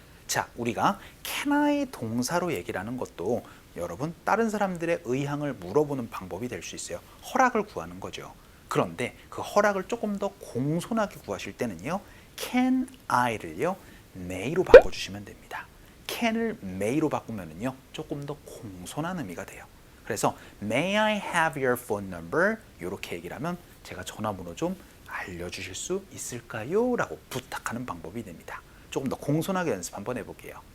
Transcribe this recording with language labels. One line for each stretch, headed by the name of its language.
Korean: 자, 우리가 can I 동사로 얘기를 하는 것도 여러분 다른 사람들의 의향을 물어보는 방법이 될 수 있어요. 허락을 구하는 거죠. 그런데 그 허락을 조금 더 공손하게 구하실 때는요. can I를요. may로 바꿔주시면 됩니다. can을 may로 바꾸면은요. 조금 더 공손한 의미가 돼요.
English: 그래서 May I have your phone number?
Korean: 이렇게 얘기를 하면 제가 전화번호 좀 알려주실 수 있을까요? 라고 부탁하는 방법이 됩니다. 조금 더 공손하게 연습 한번 해볼게요.